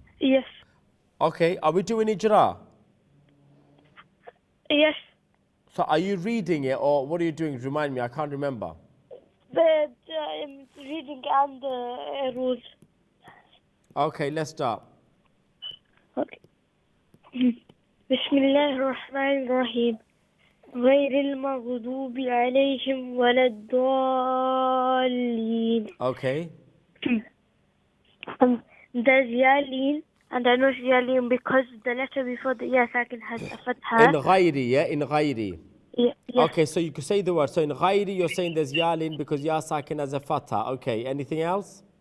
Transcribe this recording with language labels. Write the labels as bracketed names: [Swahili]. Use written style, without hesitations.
[English] Yes. Okay, are we doing Ijra? Yes. So are you reading it or what are you doing? Remind me, I can't remember. But I'm reading and the rules. Okay, let's start. Okay. [Arabic] بسم الله الرحمن الرحيم غير المغضوب عليهم ولا الضالين. [English] Okay. There's Yalin, and I know it's Yalin because the letter before the Ya Sakin has a fatha. In Ghairi, yeah? In Ghairi. Yeah. Okay, so you could say the word. So in Ghairi, you're saying there's Yalin because Ya Sakin has a fatha. Okay, anything else?